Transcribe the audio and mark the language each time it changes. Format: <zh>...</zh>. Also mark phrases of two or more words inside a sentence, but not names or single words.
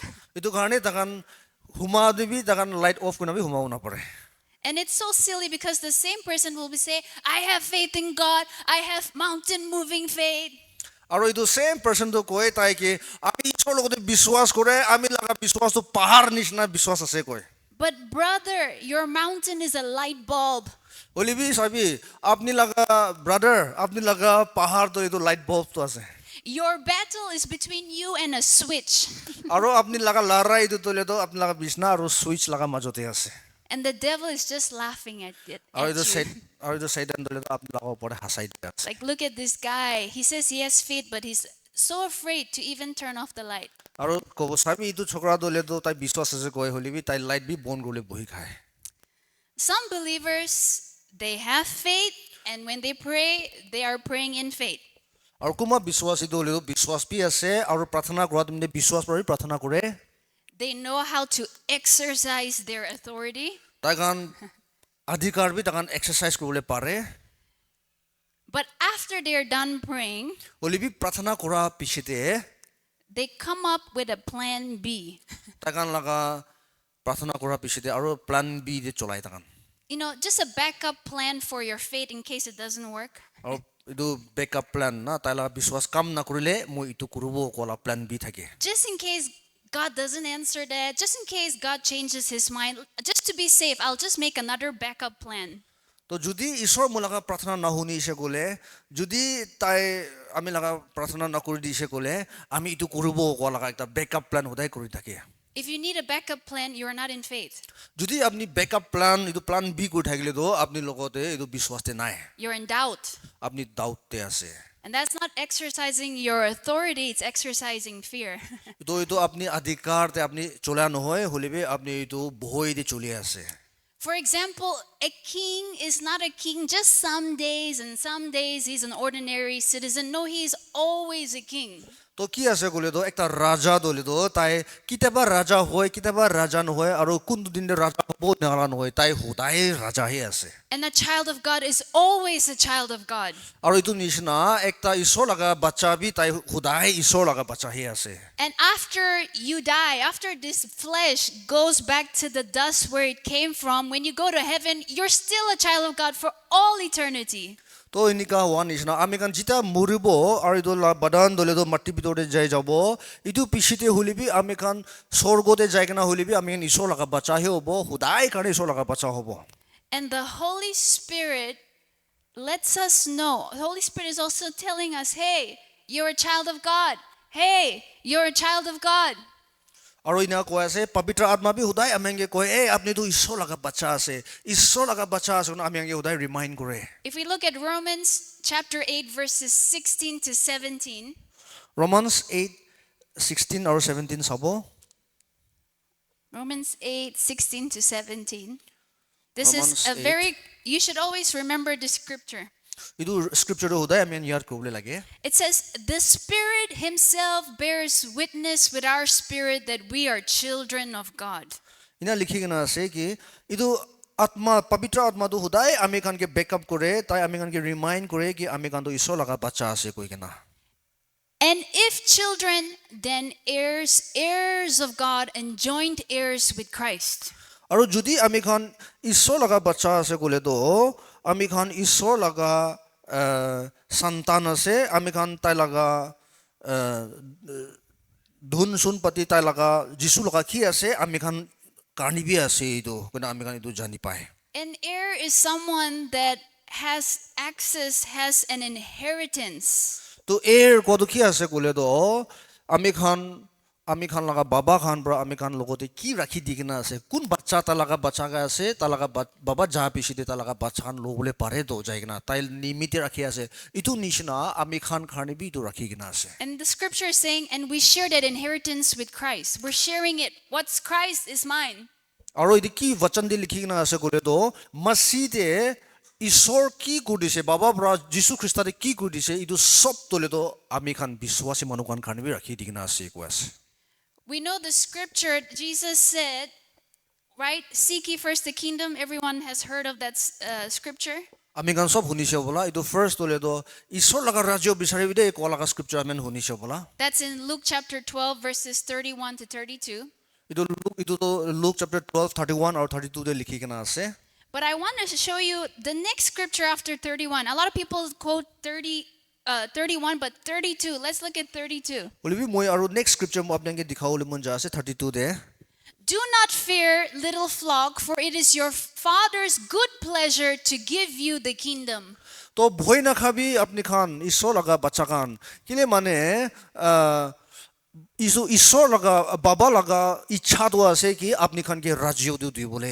<nag>इतु गाने ताकन हुमा देवी ताकन</nag> <en>light off</en> <nag>करना भी हुमा होना पारे.</nag> <en>And it's so silly because the same person will be say, I have faith in God, I have mountain moving faith.</en> <nag>आरो इदो</nag> <en>same person</en> <nag>तो कोई ताई के आमी ईश्वर लोगों ने विश्वास करे आमी लगा विश्वास तो पहाड़ निशना विश्वास असे कोई.</nag> <en>But brother, your mountain is a light bulb.</en> <nag>হলিবি চাবি আপনি লাগা ব্রাদার আপনি লাগা পাহাড় তো এইটো</nag> <en>light bulb</en> <nag>তো আছে</nag> <en>Your battle is between you and a switch.</en> <nag>আৰু আপনি লাগা লাৰা এইটো তলে তো আপনি লাগা বিছনা আৰু সুইচ লাগা মাজতে আছে</nag> <en>And the devil is just laughing at it.</en> <nag>আৰু</nag> <en>At</en> <nag>এইটো</nag> <en>you.</en> <nag>সাইড আৰু এইটো সাইডান তলে তো আপনি লাগা ওপৰে হাসাই দিয়া আছে</nag> <en>Like, look at this guy. He says he has faith, but he's so afraid to even turn off the light.</en> <nag>আৰু কব চাবি এইটো ছকৰা দলে তো তাই বিশ্বাস আছে কয় হলিবি তাই লাইট বি বন্ধ কৰিলে বহি খায়</nag> <en>Some believers, they have faith, and when they pray, they are praying in faith.</en> <nag>আৰু কোমা বিশ্বাস এইটো হলিও বিশ্বাস বি আছে আৰু প্ৰাৰ্থনা কৰা তুমি বিশ্বাস কৰি প্ৰাৰ্থনা কৰে</nag> <en>They know how to exercise their authority.</en> <nag>তাই কাৰণ অধিকাৰ বি তাকান এক্সাৰসাইজ কৰিবলৈ পাৰে</nag> <en>But after they're done praying,</en> <nag>হলিবি প্ৰাৰ্থনা কৰা পিছতে</nag> <en>they come up with a plan B.</en> <nag>তাকান লাগা প্ৰাৰ্থনা কৰা পিছতে আৰু</nag> <en>plan B</en> <nag>দে চলাই তাকান</nag> <en>You know, just a backup plan for your faith in case it doesn't work.</en> <nag>আৰু এইটো</nag> <en>backup plan</en> <nag>না তাই লাগা বিশ্বাস কাম নকৰিলে মই এইটো কৰিব কলা</nag> <en>plan B</en> <nag>থাকে</nag> <en>Just in case God doesn't answer that, just in case God changes his mind, just to be safe, I'll just make another backup plan.</en> <nag>তো যদি ঈশ্বৰ মোৰ লগা প্ৰাৰ্থনা নশুনিছে ক'লে যদি তাই আমি লগা প্ৰাৰ্থনা নকৰি দিছে ক'লে আমি এইটো কৰিব কোৱা লগা এটা</nag> <en>backup plan</en> <nag>সদায় কৰি থাকে</nag> <en>If you need a backup plan, you are not in faith.</en> <nag>যদি আপনি</nag> <en>backup plan</en> <nag>এইটো</nag> <en>plan B</en> <nag>কৰি থাকিলে তো আপনি লগতে এইটো বিশ্বাসতে নাই</nag> <en>You're in doubt.</en> <nag>আপনি ডাউটতে আছে</nag> <en>And that's not exercising your authority, it's exercising fear.</en> <nag>তো এইটো আপনি অধিকাৰতে আপনি চলা নহয় হলিবে আপনি এইটো ভয় দি চলি আছে</nag> <en>For example, a king is not a king just some days, and some days he's an ordinary citizen. No, he's always a king.</en> <nag>তো কি আছে ক'লে তো একটা ৰাজা দলে তো তাই কিতাবা ৰাজা হয় কিতাবা ৰাজা নহয় আৰু কোনটো দিন ৰাজা হ'ব নাৰা নহয় তাই সদায় ৰাজাহে আছে</nag> <en>And a child of God is always a child of God.</en> <nag>আৰু এইটো নিচিনা একটা ঈশ্বৰ লগা বাচ্চা বি তাই সদায় ঈশ্বৰ লগা বাচ্চাহে আছে</nag> <en>And after you die, after this flesh goes back to the dust where it came from, when you go to heaven, you're still a child of God for all eternity.</en> <nag>তো এনেকা হোৱা নিচিনা আমি কাৰণ যেতিয়া মৰিব আৰু এইটো বাদান দলে তো মাটিৰ ভিতৰতে যাই যাব এইটো পিছতে হলিবি আমি কাৰণ স্বৰ্গতে যাই কিনা হলিবি আমি ঈশ্বৰ লগা বাচ্চাহে হ'ব সদায় কাৰণে ঈশ্বৰ লগা বাচ্চা হ'ব</nag> <en>And the Holy Spirit lets us know. The Holy Spirit is also telling us, hey, you're a child of God. Hey, you're a child of God.</en> <nag>আৰু ইনা কৈ আছে পবিত্ৰ আত্মা বি সদায় আমি কয় এই আপুনিতো ঈশ্বৰ লগা বাচ্চা আছে ঈশ্বৰ লগা বাচ্চা আছে আমি সদায় ৰিমাইণ্ড কৰে</nag> <en>If we look at Romans chapter 8, verses 16 to 17,</en> <nag>Romans 8:16 আৰু 17 চাব</nag> <en>Romans 8, 16 to 17. This Romans is a 8. very, you should always remember the scripture.</en> <nag>এইটো স্ক্ৰিপ্টৰটো সদায় আমি ইয়াত কৰিবলৈ লাগে</nag> <en>It says, the Spirit Himself bears witness with our spirit that we are children of God.</en> <nag>ইনা লিখি কিনা আছে কি এইটো আত্মা পবিত্ৰ আত্মাটো সদায় আমি কানকে বেকআপ কৰে তাই আমি কানকে ৰিমাইণ্ড কৰে কি আমি কানটো ঈশ্বৰ লগা বাচ্চা আছে কৈ কিনা</nag> <en>And if children, then heirs, heirs of God, and joint heirs with Christ.</en> <nag>আৰু যদি আমি খান ঈশ্বৰ লগা বাচ্চা আছে ক'লে তো আমি খান ঈশ্বৰ লগা সন্তান আছে আমি খান তাই লগা ধুন চুন পাতি তাই লগা যিছু লগা কি আছে আমি খান কাৰ্ণিবি আছে এইটো কিন্তু আমি খান এইটো জানি পায়</nag> <en>An heir is someone that has access, has an inheritance.</en> <nag>তো এৰ কত কি আছে ক'লে তো আমি খান লগা বাবা খান পৰা আমি খান লগতে কি ৰাখি দি কিনা আছে কোন বাচ্চা তা লগা বাচ্চা আছে তা লগা বাবা যা পিছিতে তা লগা বাচ্চা খান ল'বলৈ পাৰে তো যাই কিনা তাই নিমিতে ৰাখি আছে ইটো নিচিনা আমি খান খানিবি ইটো ৰাখি কিনা আছে</nag> <en>And the scripture is saying, and we share that inheritance with Christ. We're sharing it. What's Christ is mine.</en> <nag>আৰু এইটো কি বচন দি লিখি কিনা আছে ক'লে তো মছিতে ঈশ্বৰ কি কৰিছে বাবা পৰা যীশু খ্ৰীষ্টে কি কৰিছে এইটো সব তলে তো আমি খান বিশ্বাসী মানুহ খান খানিবি ৰাখি দি কিনা আছে কৈ আছে</nag> <en>We know the scripture, Jesus said, right? Seek ye first the kingdom. Everyone has heard of that scripture.</en> <nag>আমি গান সব শুনিছে বলা এইটো ফাৰ্স্ট তলে তো ঈশ্বৰ লগা ৰাজ্য বিচাৰিবি দে কোৱা লগা স্ক্ৰিপ্চাৰ আমি শুনিছে বলা</nag> <en>That's in Luke chapter 12, verses 31 to 32.</en> <nag>এইটো তো লুক চ্যাপ্টাৰ 12 31 আৰু 32 দে লিখি কিনা আছে</nag> <en>But I want to show you the next scripture after 31. A lot of people quote 31, but 32. Let's look at 32.</en> <nag>বলিবি মই আৰু</nag> <en>next scripture</en> <nag>মই আপোনাক দেখাবলৈ মন যা আছে 32 দে</nag> <en>Do not fear, little flock, for it is your Father's good pleasure to give you the kingdom.</en> <nag>তো ভয় না খাবি আপনি খান ঈশ্বর লাগা বাচ্চা খান কিলে মানে ঈশ্বর লাগা বাবা লাগা ইচ্ছা তো আছে কি আপনি খানকে রাজ্য দিও বলে</nag>